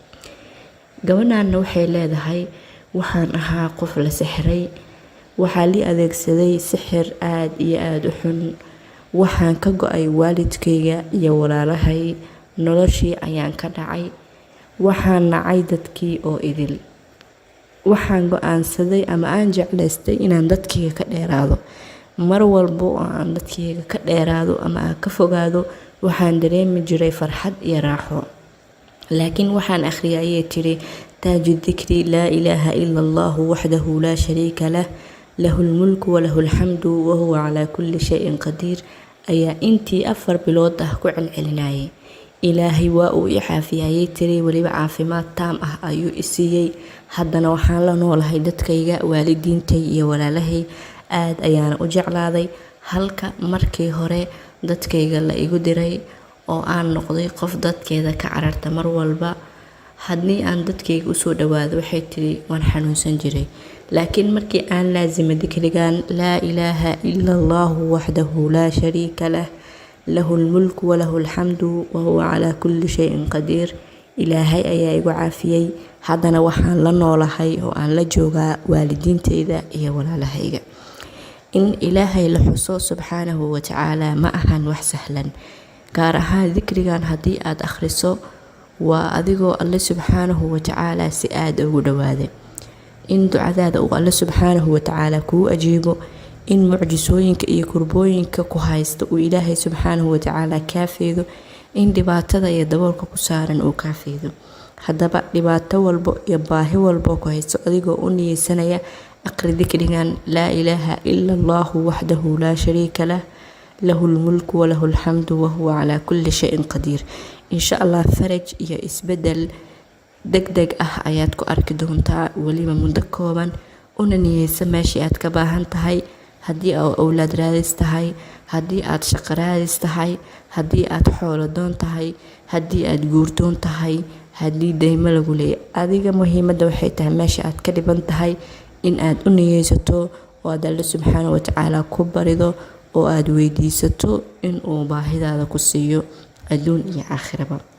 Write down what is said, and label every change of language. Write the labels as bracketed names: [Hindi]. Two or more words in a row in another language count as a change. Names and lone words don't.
[Somali] gabadhaana waxay leedahay waxaan ahaa qof la sixray waxaa li adeegsaday sixir aad iyo aad u xun waxaan ka go'ay waalidkayga iyo walaalahay noloshii ayaan ka dhacay waxaan nacay dadkii oo idil waxaan go'aansaday ama aan jeclaystay inaan dadkayga ka dheeraado mar walba oo aan dadkayga ka dheeraado ama aan ka fogaado waxaan dareemi jiray farxad iyo raaxo laakiin waxaan akhriyay tiri taajud dikri [Arabic] لا إله إلا الله وحده لا شريك له له الملك وله الحمد وهو على كل شيء قدير [Somali] ayaa intii 4 bilood ah ku celcelinayay ilaahay waa uu i caafiyay tiri waliba caafimaad taam ah ayuu i siiyay haddana waxaan la noolahay dadkayga waalidiintay iyo walaalahay aad ayaan u jeclaaday halka markii hore dadkayga la igu diray oo aan noqday qof dadkeeda ka cararta mar walba haddii aan dadkayga u soo dhawaado waxay tiri waan xanuunsan jiray laakiin markii aan laazimay dikrigan [Arabic] لا إله إلا الله وحده لا شريك له له الملك وله الحمد وهو على كل شيء قدير [Somali] ilaahay ayaa igu caafiyay haddana waxaan la noolahay oo aan la joogaa waalidiintayda iyo walaalahayga in ilaahay la xuso [Arabic] سبحانه وتعالى [Somali] ma ahan wax sahlan gaar ahaan dikrigan haddii aad akhriso waa adigoo alle [Arabic] سبحانه وتعالى [Somali] si aad ugu dhawaaday in ducadaada uu alle [Arabic] سبحانه وتعالى [Somali] kuu ajiibo in mucjisooyinka iyo kurbooyinka ku haysta uu ilaahay [Arabic] سبحانه وتعالى [Somali] kaafeedo in dhibaatada iyo daboolka ku saaran uu kaafeedo haddaba dhibaato walbo iyo baahi walbo ku haysto adigoo u niyeysanaya aqri dikrigan [Arabic] لا إله إلا الله وحده لا شريك له له الملك وله الحمد وهو على كل شيء قدير إن شاء الله [Somali] faraj iyo isbedel degdeg ah ayaad ku arki doontaa waliba muddo kooban una niyeysa meeshii aad ka baahan tahay haddii aad awlaad raadis tahay haddii aad shaqo raadis tahay haddii aad xoolo doon tahay haddii aad guurdoon tahay haddii deymo lagu leeyahay adiga muhiimadda waxay tahay meesha aad ka dhiban tahay in aad u niyeysato oo aad alle [Arabic] سبحانه وتعالى [Somali] ku barido oo aad weydiisato in uu baahidaada ku siiyo adduun iyo aakhiraba